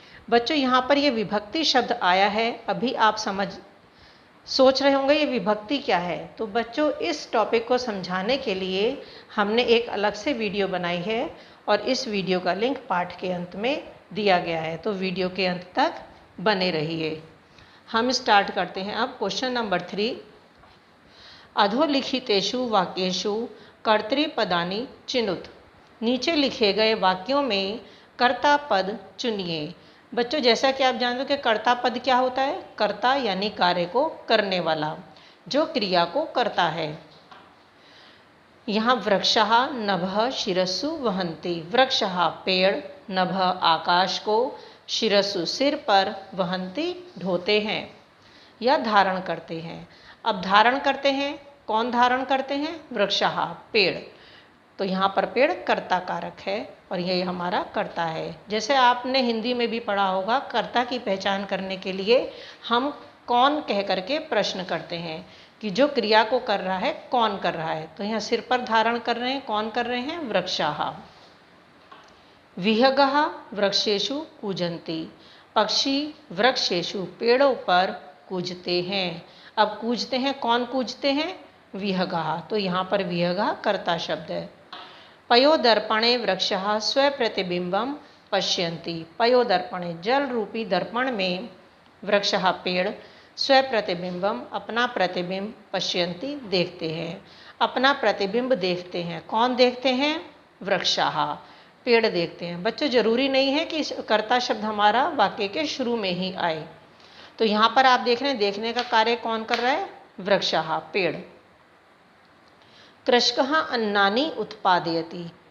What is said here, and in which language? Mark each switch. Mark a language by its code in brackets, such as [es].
[hi] बच्चों यहाँ पर ये विभक्ति शब्द आया है, अभी आप सोच रहे होंगे ये विभक्ति क्या है। तो बच्चों इस टॉपिक को समझाने के लिए हमने एक अलग से वीडियो बनाई है, और इस वीडियो का लिंक पाठ के अंत में दिया गया है, तो वीडियो के अंत तक बने रहिए। हम स्टार्ट करते हैं अब क्वेश्चन नंबर 3। [sa] अधोलिखितेषु वाक्येषु कर्तृपदानि चिनुत। [hi] नीचे लिखे गए वाक्यों में कर्ता पद चुनिए। बच्चों जैसा कि आप जानते हो कि कर्ता पद क्या होता है, कर्ता यानी कार्य को करने वाला, जो क्रिया को करता है। [sa] यहाँ वृक्षः नभः शिरस्सु वहन्ति। [hi] वृक्षः पेड़, नभः आकाश को, शिरस्सु सिर पर, वहन्ति ढोते हैं या धारण करते हैं। अब धारण करते हैं, कौन धारण करते हैं? वृक्षः पेड़। तो यहाँ पर पेड़ कर्ता कारक है और ये हमारा कर्ता है। जैसे आपने हिंदी में भी पढ़ा होगा, कर्ता की पहचान करने के लिए हम कौन कह करके प्रश्न करते हैं कि जो क्रिया को कर रहा है कौन कर रहा है। तो यहाँ सिर पर धारण कर रहे हैं, कौन कर रहे हैं? [sa] वृक्षः। विहगः वृक्षेषु कूजन्ति। [hi] पक्षी वृक्षेषु पेड़ों पर कूजते हैं। अब कूजते हैं, कौन कूजते हैं? विहगः। तो यहाँ पर विहगः कर्ता शब्द है। [sa] पयोदर्पणे वृक्षः स्वप्रतिबिंबम पश्यन्ति। [hi] पयोदर्पणे जल रूपी दर्पण में वृक्षः पेड़ स्वप्रतिबिंबम अपना प्रतिबिंब पश्यन्ति देखते हैं। अपना प्रतिबिंब देखते हैं, कौन देखते हैं? वृक्षः पेड़ देखते हैं। बच्चों जरूरी नहीं है कि कर्ता शब्द हमारा वाक्य के शुरू में ही आए। तो यहाँ पर आप देख रहे हैं, देखने का कार्य कौन कर रहा है? वृक्षः पेड़। [sa] कृषकः अन्नानि उत्पादयति।